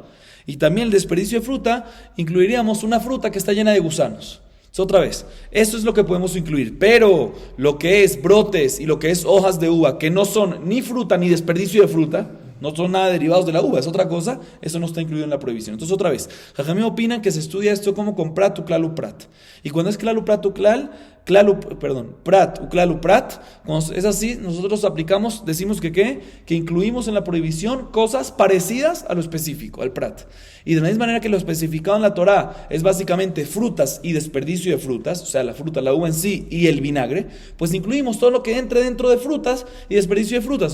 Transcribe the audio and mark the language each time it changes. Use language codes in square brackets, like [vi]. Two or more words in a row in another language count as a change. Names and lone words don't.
[es] Y también el desperdicio de fruta, incluiríamos una fruta que está llena de gusanos. Otra vez, esto es lo que podemos incluir, pero lo que es brotes y lo que es hojas de uva, que no son ni fruta ni desperdicio de fruta, no son nada derivados de la uva, es otra cosa, eso no está incluido en la prohibición. Entonces, otra vez, Jajamim opinan que se estudia esto como con prat, [he] וכלל ופרט. [es] Y cuando es [he] כלל ופרט וכלל פרט וכלל ופרט, [es] cuando es así, nosotros aplicamos, decimos que incluimos en la prohibición cosas parecidas a lo específico, al prat. Y de la misma manera que lo especificado en la Torah es básicamente frutas y desperdicio de frutas, o sea, la fruta, la uva en sí y el vinagre, pues incluimos todo lo que entre dentro de frutas y desperdicio de frutas.